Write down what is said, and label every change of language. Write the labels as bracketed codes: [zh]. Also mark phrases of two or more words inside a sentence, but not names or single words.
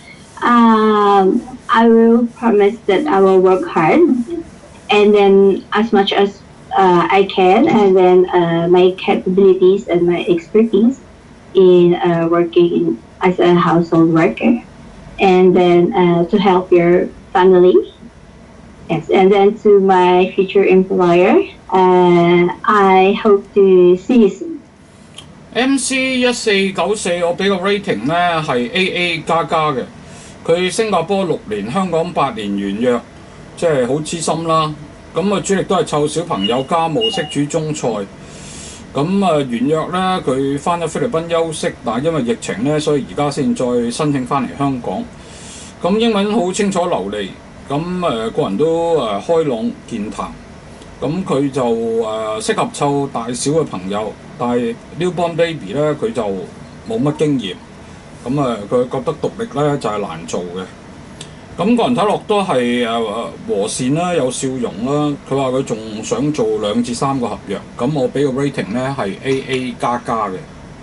[en] I will promise that I will work hard and then as much as I can, and then my capabilities and my expertise in working as a household worker, and then to help your family. Yes, and then to my future employer, I hope to see you soon. [yue] MC1494 我俾個 rating 咧係 AA 加加嘅，佢新加坡6年，香港8年完約，即係好資深啦。咁主力都係湊小朋友家務，識煮中菜。咁完約咧，佢翻咗菲律賓休息，但係因為疫情咧，所以而家先再申請翻嚟香港。咁英文好清楚流利，咁個人都開朗健談。咁佢就適合湊大小嘅朋友，但係 [en] newborn baby [yue] 咧佢就冇乜經驗，咁佢覺得獨力咧就係難做嘅。咁個人睇落都係和善啦，有笑容啦。佢話佢仲想做2至3個合約，咁我俾個 rating 咧係 AA 加加嘅。